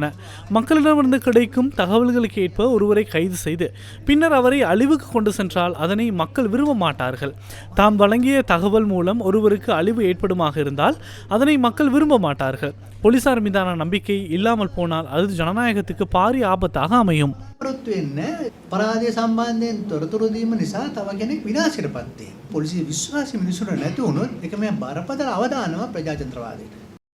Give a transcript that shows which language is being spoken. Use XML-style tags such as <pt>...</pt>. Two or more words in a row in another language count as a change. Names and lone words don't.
<ta>மக்களிடமிருந்து கிடைக்கும் தகவல்களுக்கு ஏற்ப ஒருவரை கைது செய்து பின்னர் அவரை அழிவுக்கு கொண்டு சென்றால் அதனை மக்கள் விரும்ப மாட்டார்கள். தாம் வழங்கிய தகவல் மூலம் ஒருவருக்கு அழிவு ஏற்படுமாக இருந்தால் அதனை மக்கள் விரும்ப மாட்டார்கள். போலீசார் மீதான நம்பிக்கை இல்லாமல் போனால் அது ஜனநாயகத்துக்கு பாரிய ஆபத்தாக அமையும்.</ta> <si>පරාදය සම්බන්ධයෙන් තොරතුරු දීම නිසා තව කෙනෙක් විනාශයටපත් වෙනවා. පොලිසිය විශ්වාසය මිනිසුන්ට නැති වුණොත් ඒක මේ බරපතල අවදානමක් ප්‍රජාතන්ත්‍රවාදයට.</si>